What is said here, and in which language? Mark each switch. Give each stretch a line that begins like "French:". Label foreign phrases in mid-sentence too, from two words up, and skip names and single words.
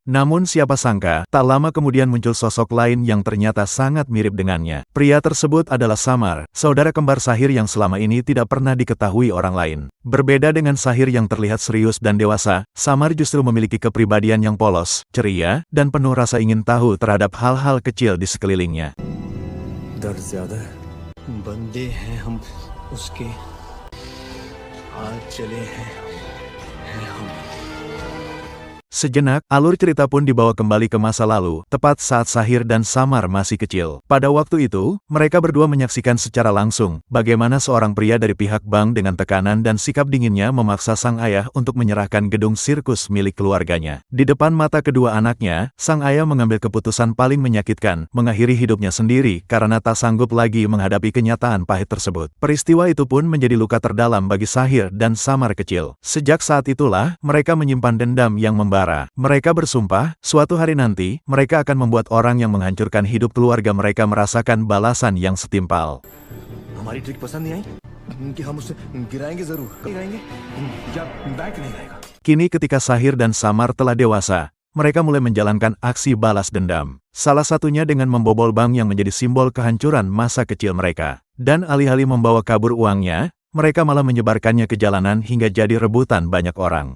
Indonesian: Namun siapa sangka, tak lama kemudian muncul sosok lain yang ternyata sangat mirip dengannya. Pria tersebut adalah Samar, saudara kembar Sahir yang selama ini tidak pernah diketahui orang lain. Berbeda dengan Sahir yang terlihat serius dan dewasa, Samar justru memiliki kepribadian yang polos, ceria, dan penuh rasa ingin tahu terhadap hal-hal kecil di sekelilingnya.
Hindi: दर्द ज्यादा है बंदे हैं हम उसके हाथ चले हैं हम
Indonesian: Sejenak, alur cerita pun dibawa kembali ke masa lalu, tepat saat Sahir dan Samar masih kecil. Pada waktu itu, mereka berdua menyaksikan secara langsung bagaimana seorang pria dari pihak bank dengan tekanan dan sikap dinginnya memaksa sang ayah untuk menyerahkan gedung sirkus milik keluarganya. Di depan mata kedua anaknya, sang ayah mengambil keputusan paling menyakitkan, mengakhiri hidupnya sendiri karena tak sanggup lagi menghadapi kenyataan pahit tersebut. Peristiwa itu pun menjadi luka terdalam bagi Sahir dan Samar kecil. Sejak saat itulah, mereka menyimpan dendam yang membara. Mereka bersumpah, suatu hari nanti, mereka akan membuat orang yang menghancurkan hidup keluarga mereka merasakan balasan yang setimpal.
Hindi: हमारी ट्रिक पसंद नहीं आई कि हम उसे गिराएंगे जरूर गिराएंगे या बैंक नहीं आएगा।
Indonesian: Kini ketika Sahir dan Samar telah dewasa, mereka mulai menjalankan aksi balas dendam. Salah satunya dengan membobol bank yang menjadi simbol kehancuran masa kecil mereka. Dan alih-alih membawa kabur uangnya, mereka malah menyebarkannya ke jalanan hingga jadi rebutan banyak orang.